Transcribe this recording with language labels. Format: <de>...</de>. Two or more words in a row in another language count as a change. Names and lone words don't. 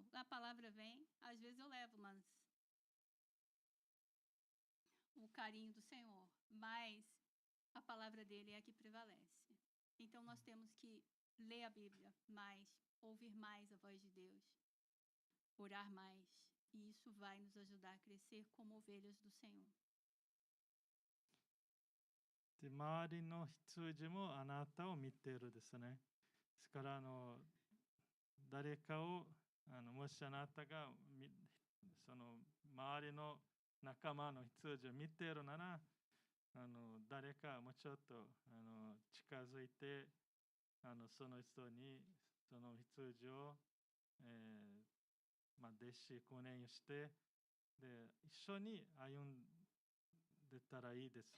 <pt>A palavra vem, às vezes eu levo, mas o carinho do Senhor, mas a palavra dele é a que prevalece. Então nós temos que ler a Bíblia mais, ouvir mais a voz de Deus, orar mais, e isso vai nos ajudar a crescer como ovelhas do Senhor.</pt> <ja>で、周りの羊もあなたを見ているですね。ですから誰かをもしあなたがその周りの仲間の羊を見ているなら、誰かもうちょっと近づいてその人にその羊を、弟子訓練してで一緒に歩んでたらいいです。</ja>